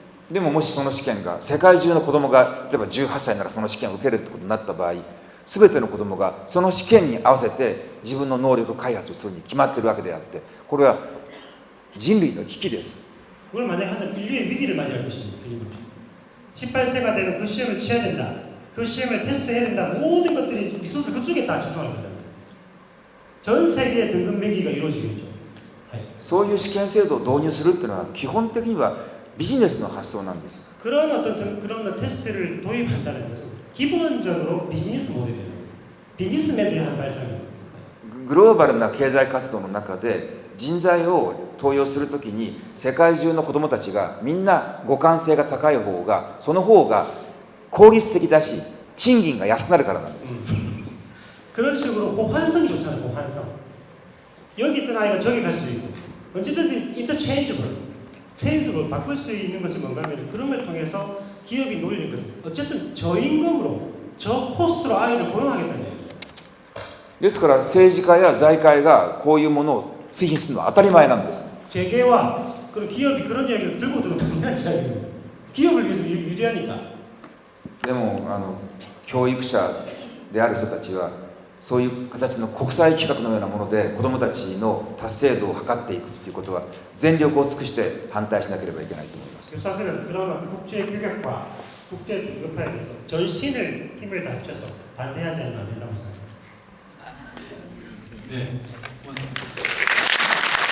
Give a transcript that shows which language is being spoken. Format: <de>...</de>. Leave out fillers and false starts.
<ja>でももしその試験が世界中の子供が例えば18歳ならその試験を受けるってことになった場合、全ての子供がその試験に合わせて自分の能力開発をするに決まっているわけであって、これは人類の危機です。</ja> <ko>그걸 만약에 하는 인류의 위기를 맞이할 것입니다. 18세가 되면 그 시험을 치러야 된다. 그 시험을 테스트해야 된다. 모든 것들이 리소스 그쪽에 다 집중할 거잖아요. 전 세계의 등급 매기가 이루어지겠죠.</ko> <ja>そういう試験制度を導入するっていうのは基本的にはビジネスの発想なんです。</ja> <ko>그런 그런 테스트를 도입한다는 것은 기본적으로 비즈니스 모델이에요. 비즈니스 모델이 한 발상입니다.</ko> <ja>グローバルな経済活動の中で人材を登用するときに世界中の子どもたちがみんな互換性が高い方がその方が効率的だし賃金が安くなるからなんです。</ja> <ko>그런 식으로 호환성이 좋잖아요. 호환성. 여기 있던 아이가 저기 갈 수 있고 언제든지 인터체인지블 바꿀 수 있는 것이 뭔가 하면 그런 걸 통해서 기업이 노리는 거죠. 어쨌든 저임금으로 저 코스트로 아이를 고용하겠다는 얘기죠.</ko> <ja>ですから政治家や財界がこういうものを推進するのは当たり前なんです。</ja> <ko>재계와 그런 기업이 그런 이야기를 들고 들어오면 당연한 이야기입니다. 기업을 위해서 유리하니까.</ko> <ja>でも教育者である人たちはそういう形の国際規格のようなもので子どもたちの達成度を測っていくということは全力を尽くして反対しなければいけないと思います。</ja> <ko>교사들은 그런 국제 규격과 국제 등급화에 대해서 전신을 힘을 다 합쳐서 반대하지 않으면 안 된다고 생각합니다. 네, 고맙습니다.</ko>